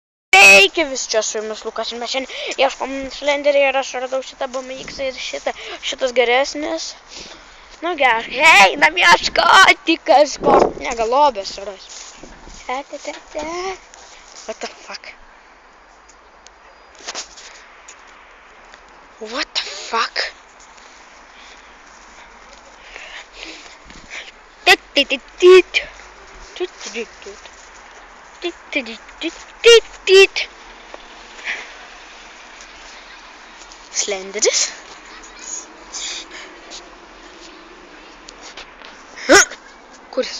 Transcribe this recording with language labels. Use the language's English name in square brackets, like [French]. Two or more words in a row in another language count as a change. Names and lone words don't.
[Lithuanian] Sveiki visi, čia su jumis Lukas ir mes šiandien ieškom slenderį ir aš radau šitą BMX ir šitas geresnis. Nu gerai, einam ieškoti kažko. Ne, gal lobės ras. [English] What the fuck? What the fuck? [Lithuanian] Slenderis? Kuris?